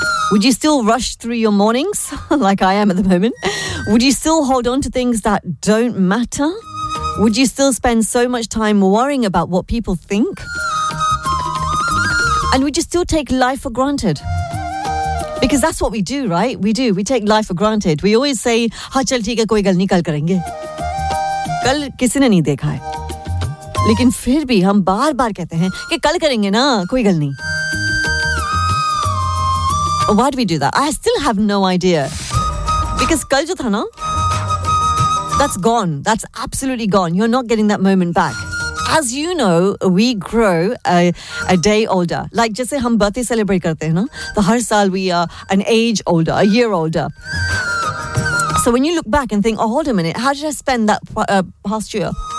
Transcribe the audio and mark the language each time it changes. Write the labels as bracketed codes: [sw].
[en] Would you still rush through your mornings like I am at the moment? Would you still hold on to things that don't matter? Would you still spend so much time worrying about what people think? And would you still take life for granted? Because that's what we do, right? We do. We take life for granted. We always say, [hi] "हाँ, चल, ठीक है, कोई गल नहीं, कल करेंगे." कल किसी ने नहीं देखा है. लेकिन फिर भी हम बार बार कहते हैं कि कल करेंगे ना, कोई गल नहीं. [en] Why do we do that? I still have no idea. Because [hi] कल जो था ना, [en] that's gone. That's absolutely gone. You're not getting that moment back. As you know, we grow a day older. Like, [hi] जैसे हम birthday celebrate करते हैं ना, तो हर साल [en] we are an age older, a year older. So when you look back and think, oh, hold a minute, how did I spend that past year?